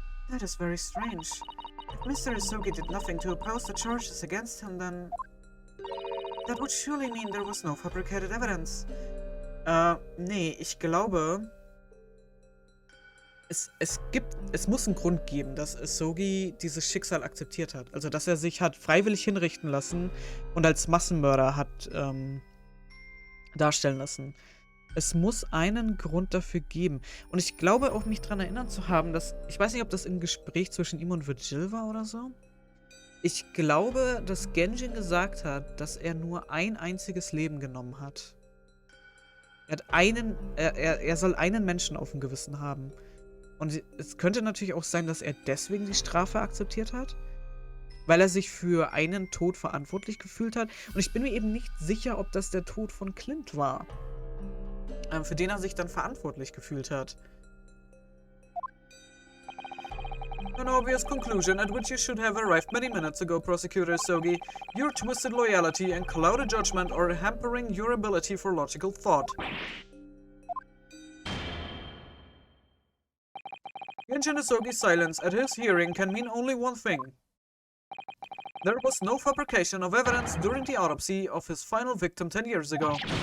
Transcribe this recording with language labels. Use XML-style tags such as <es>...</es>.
<en>That is very strange. If Mr. Asogi did nothing to oppose the charges against him, then... That would surely mean there was no fabricated evidence.</en> <de>Nee, ich glaube... Es muss einen Grund geben, dass Asogi dieses Schicksal akzeptiert hat. Also, dass er sich hat freiwillig hinrichten lassen und als Massenmörder hat darstellen lassen. Es muss einen Grund dafür geben. Und ich glaube auch, mich daran erinnern zu haben, dass... Ich weiß nicht, ob das im Gespräch zwischen ihm und Virgil war oder so. Ich glaube, dass Genjin gesagt hat, dass er nur ein einziges Leben genommen hat. Er soll einen Menschen auf dem Gewissen haben. Und es könnte natürlich auch sein, dass er deswegen die Strafe akzeptiert hat. Weil er sich für einen Tod verantwortlich gefühlt hat. Und ich bin mir eben nicht sicher, ob das der Tod von Clint war. Für den er sich dann verantwortlich gefühlt hat.</de> <en>An obvious conclusion at which you should have arrived many minutes ago, Prosecutor Asogi. Your twisted loyalty and clouded judgment are hampering your ability for logical thought. Genjin Asogi's silence at his hearing can mean only one thing. There was no fabrication of evidence during the autopsy of his final victim 10 years ago.</en>